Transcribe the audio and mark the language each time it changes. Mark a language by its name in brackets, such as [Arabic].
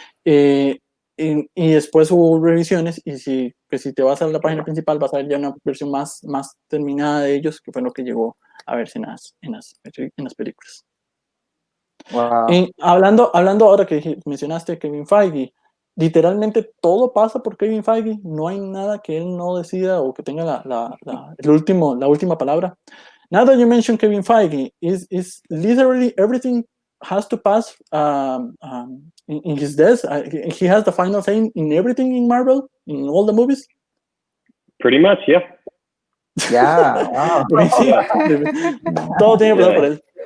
[Spanish] Y después hubo revisiones y si te vas a la página principal vas a ver ya una versión más terminada de ellos, que fue lo que llegó a verse en las películas. [English] Wow. [Spanish] Hablando ahora que mencionaste Kevin Feige, literalmente todo pasa por Kevin Feige, no hay nada que él no decida o que tenga la última palabra. [English] Now that you mentioned Kevin Feige, is literally everything has to pass in his desk. He has the final say in everything in Marvel, in all the movies. Pretty much, yeah. Yeah. Wow. [Spanish] Sí, todo tiene que pasar por él.